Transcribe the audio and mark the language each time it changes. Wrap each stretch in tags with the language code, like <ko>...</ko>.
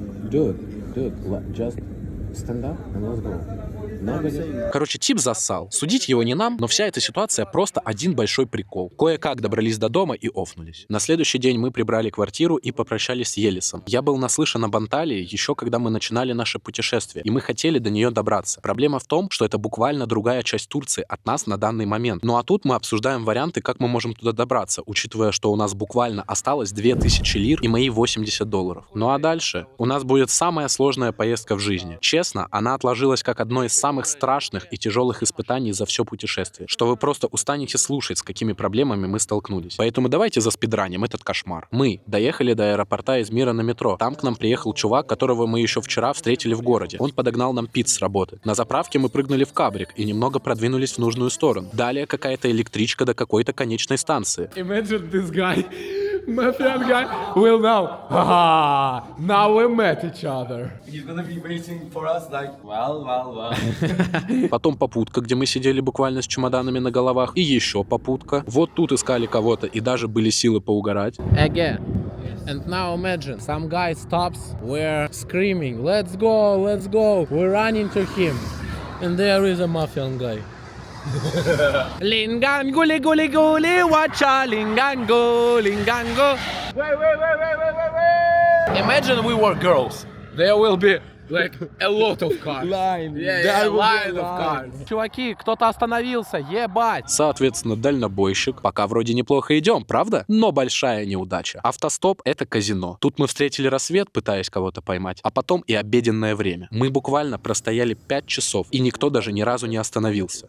<en>Dude, just stand up and let's go.</en> <ru>Короче, тип зассал. Судить его не нам, но вся эта ситуация просто один большой прикол. Кое-как добрались до дома и офнулись. На следующий день мы прибрали квартиру и попрощались с Елисом. Я был наслышан об Анталии еще когда мы начинали наше путешествие, и мы хотели до нее добраться. Проблема в том, что это буквально другая часть Турции от нас на данный момент. Ну а тут мы обсуждаем варианты, как мы можем туда добраться, учитывая, что у нас буквально осталось 2000 лир и мои $80. Ну а дальше у нас будет самая сложная поездка в жизни. Честно, она отложилась как одно из самых страшных и тяжелых испытаний за все путешествие, что вы просто устанете слушать, с какими проблемами мы столкнулись. Поэтому давайте заспидраним этот кошмар. Мы доехали до аэропорта Измира на метро. Там к нам приехал чувак, которого мы еще вчера встретили в городе. Он подогнал нам пиц с работы. На заправке мы прыгнули в кабрик и немного продвинулись в нужную сторону. Далее какая-то электричка до какой-то конечной станции.</ru> <en>Imagine this guy, Mafian guy, will know. Haha, now we met each other. He's gonna be waiting for us like, well. Потом попутка, где мы сидели буквально с чемоданами на головах. И еще попутка. Вот тут искали кого-то и даже были силы поугарать. Again. And now imagine, some guy stops, we're screaming, let's go, we're running to him. And there is a Mafian guy. Lingan guli guli guli, watcha lingan go. Wait. Imagine we were girls. There will be like a lot of cars. Line. Yeah, line of cars.</en> <ru>Чуваки, кто-то остановился, ебать. Соответственно, дальнобойщик. Пока вроде неплохо идем, правда? Но большая неудача. Автостоп — это казино. Тут мы встретили рассвет, пытаясь кого-то поймать, а потом и обеденное время. Мы буквально простояли 5 часов, и никто даже ни разу не остановился.</ru>